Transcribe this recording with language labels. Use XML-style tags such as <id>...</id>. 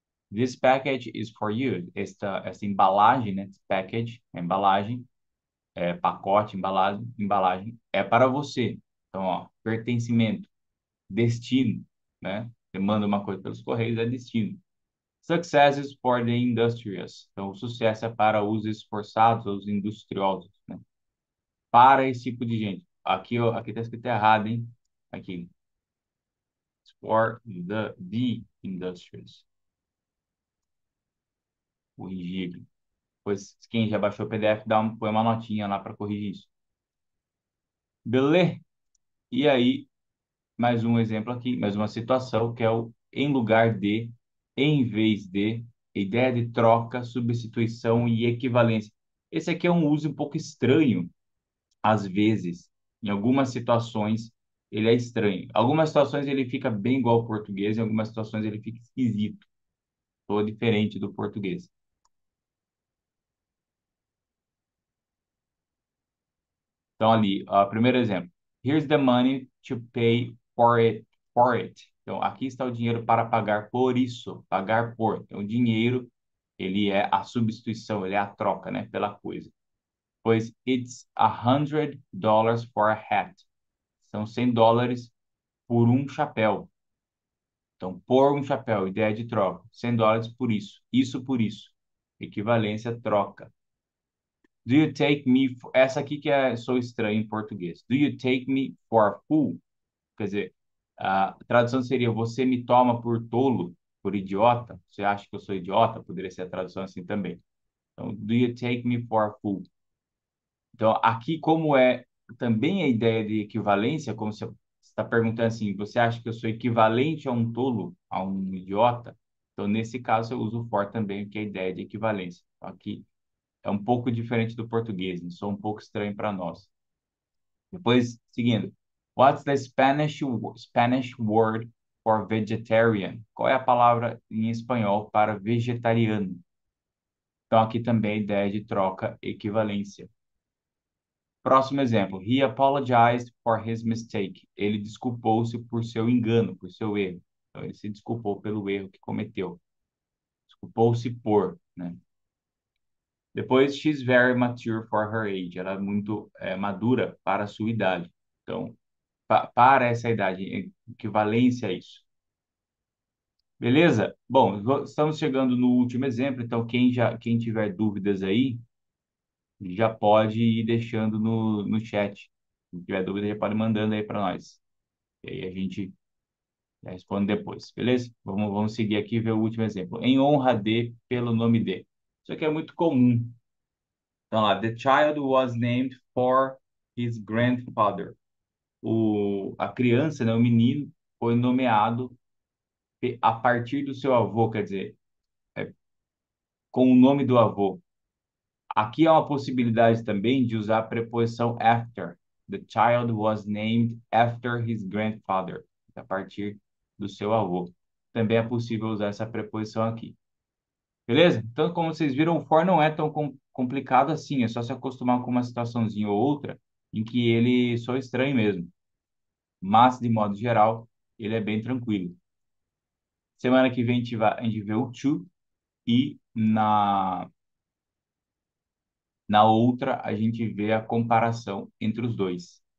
<en>This package is for you.</en> <pt>Esta embalagem, né?</pt> <en>This package,</en> <pt>a embalagem, pacote, embalagem, é para você. Então, ó, pertencimento, destino, né? Você manda uma coisa pelos correios, é destino.</pt> <en>Success is for the industrious.</en> <pt>Então, o sucesso é para os esforçados, os industriosos, né? Para esse tipo de gente. Aqui, ó, aqui tá escrito errado, hein? Aqui.</pt> <en>For the industrious.</en> <pt>Corrigir. Pois quem já baixou o PDF, põe uma notinha lá para corrigir isso. Beleza? E aí, mais um exemplo aqui, mais uma situação que é o em lugar de, em vez de, ideia de troca, substituição e equivalência. Esse aqui é um uso um pouco estranho, às vezes. Em algumas situações, ele é estranho. Em algumas situações ele fica bem igual ao português, em algumas situações ele fica esquisito, ou diferente do português. Então, ali, primeiro exemplo.</pt> <en>Here's the money to pay for it.</en> <pt>Então, aqui está o dinheiro para pagar por isso, pagar por. Então, o dinheiro, ele é a substituição, ele é a troca, né, pela coisa.</pt> <en>Pois, it's $100 for a hat.</en> <pt>São $100 por um chapéu. Então, por um chapéu, ideia de troca. $100 por isso. Isso por isso. Equivalência, troca.</pt> <en>Do you take me for...</en> <pt>Essa aqui que sou estranho em português.</pt> <en>Do you take me for a fool?</en> <pt>Quer dizer, a tradução seria você me toma por tolo, por idiota? Você acha que eu sou idiota? Poderia ser a tradução assim também. Então,</pt> <en>do you take me for a fool?</en> <pt>Então, aqui como é também a ideia de equivalência, como você está perguntando assim, você acha que eu sou equivalente a um tolo, a um idiota? Então, nesse caso, eu uso o for também, que é a ideia de equivalência. Então, aqui é um pouco diferente do português, né? Sou um pouco estranho para nós. Depois, seguindo.</pt> <en>What's the Spanish word for vegetarian?</en> <pt>Qual é a palavra em espanhol para vegetariano? Então, aqui também a ideia de troca, equivalência. Próximo exemplo.</pt> <en>He apologized for his mistake.</en> <pt>Ele desculpou-se por seu engano, por seu erro. Então, ele se desculpou pelo erro que cometeu. Desculpou-se por, né?</pt> <en>Depois, she's very mature for her age.</en> <pt>Ela é muito madura para a sua idade. Então, para essa idade, equivalência a isso. Beleza? Bom, estamos chegando no último exemplo, então quem tiver dúvidas aí, já pode ir deixando no chat. Se tiver dúvida, já pode ir mandando aí para nós. E aí a gente responde depois, beleza? Vamos seguir aqui e ver o último exemplo. Em honra de, pelo nome de. Isso aqui é muito comum.</pt> <en>Então lá, the child was named for his grandfather.</en> <pt>A criança, né, o menino, foi nomeado a partir do seu avô, quer dizer, com o nome do avô. Aqui há uma possibilidade também de usar a preposição after.</pt> <en>The child was named after his grandfather.</en> <pt>A partir do seu avô. Também é possível usar essa preposição aqui. Beleza? Então, como vocês viram, o for não é tão complicado assim. É só se acostumar com uma situaçãozinha ou outra em que ele só estranho mesmo. Mas, de modo geral, ele é bem tranquilo. Semana que vem a gente vê o to e na outra a gente vê a comparação entre os dois.</pt>